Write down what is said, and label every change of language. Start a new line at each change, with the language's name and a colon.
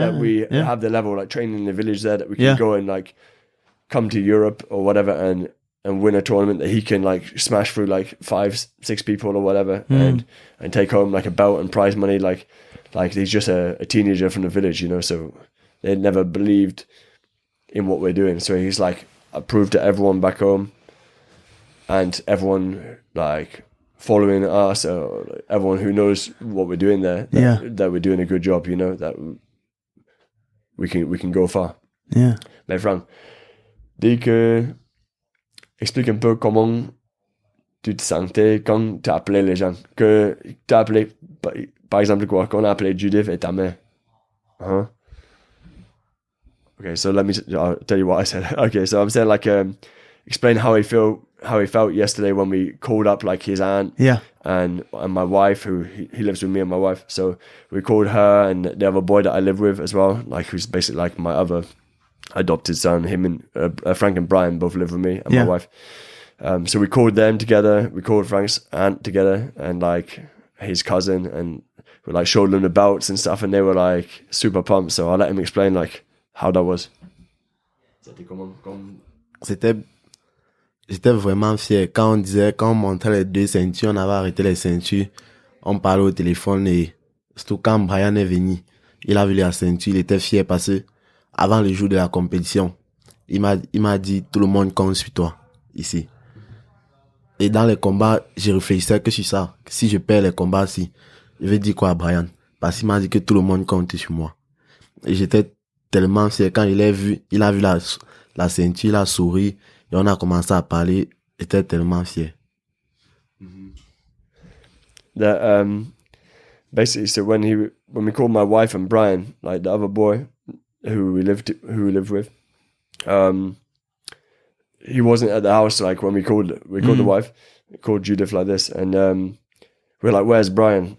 English: that we have the level, like training in the village there, that we can go and like come to Europe or whatever and win a tournament, that he can like smash through like 5-6 people or whatever and take home like a belt and prize money, like he's just a teenager from the village, you know, so they never believed in what we're doing. So he's like, I proved to everyone back home and everyone like following us, or everyone who knows what we're doing there, that we're doing a good job, you know, that we can go far. Yeah.
French: Mais Franck, explique un peu comment tu te sentais quand tu appelais les gens, que tu as appelé, par exemple, quoi, qu'on a appelé Judith et ta mère. Huh?
English: Okay, so I'll tell you what I said. Okay, so I'm saying like, explain how he felt yesterday when we called up like his aunt and my wife, who he lives with me and my wife. So we called her and the other boy that I live with as well, like who's basically like my other adopted son. Him and Frank and Brian both live with me and my wife. So we called them together. We called Frank's aunt together and like his cousin, and we like showed them the belts and stuff, and they were like super pumped. So I let him explain like how that was.
French: J'étais vraiment fier. Quand on montrait les deux ceintures, on avait arrêté les ceintures, on parlait au téléphone et surtout quand Brian est venu, il a vu la ceinture, il était fier parce que avant le jour de la compétition, il m'a dit tout le monde compte sur toi ici. Et dans les combats, je réfléchissais que sur ça. Si je perds les combats, je vais dire quoi à Brian? Parce qu'il m'a dit que tout le monde compte sur moi. Et j'étais tellement fier quand il a vu la ceinture, il a souri, et on a commencé à parler. J'étais tellement fier.
English: That basically, so when we called my wife and Brian, like the other boy who we lived with, he wasn't at the house. Like when we called the wife, we called Judith like this, and we're like, "Where's Brian?"